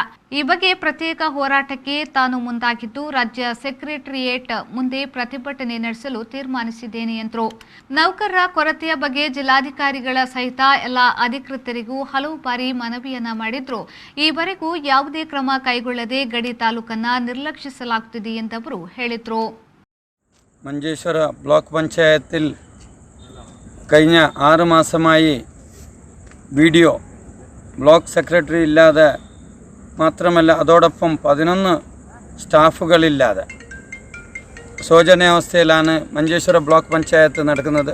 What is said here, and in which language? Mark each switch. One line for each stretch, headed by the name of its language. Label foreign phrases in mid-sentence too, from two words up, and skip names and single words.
Kannada: ಈ ಬಗ್ಗೆ ಪ್ರತ್ಯೇಕ ಹೋರಾಟಕ್ಕೆ ತಾನು ಮುಂದಾಗಿದ್ದು ರಾಜ್ಯ ಸೆಕ್ರೆಟರಿಯೇಟ್ ಮುಂದೆ ಪ್ರತಿಭಟನೆ ನಡೆಸಲು ತೀರ್ಮಾನಿಸಿದ್ದೇನೆ ಎಂದರು। ನೌಕರರ ಕೊರತೆಯ ಬಗ್ಗೆ ಜಿಲ್ಲಾಧಿಕಾರಿಗಳ ಸಹಿತ ಎಲ್ಲ ಅಧಿಕೃತರಿಗೂ ಹಲವು ಬಾರಿ ಮನವಿಯನ್ನ ಮಾಡಿದ್ರು ಈವರೆಗೂ ಯಾವುದೇ ಕ್ರಮ ಕೈಗೊಳ್ಳದೆ ಗಡಿ ತಾಲೂಕನ್ನ ನಿರ್ಲಕ್ಷಿಸಲಾಗುತ್ತಿದೆ ಎಂದವರು ಹೇಳಿದರು।
Malayalam: മഞ്ചേശ്വര ബ്ലോക്ക് പഞ്ചായത്തിൽ കഴിഞ്ഞ 6 മാസമായി വീഡിയോ ബ്ലോക്ക് സെക്രട്ടറി ഇല്ലാതെ മാത്രമല്ല അതോടൊപ്പം 11 സ്റ്റാഫുകളില്ലാതെ ശോചനീയാവസ്ഥയിലാണ് മഞ്ചേശ്വര ബ്ലോക്ക് പഞ്ചായത്ത് നടക്കുന്നത്।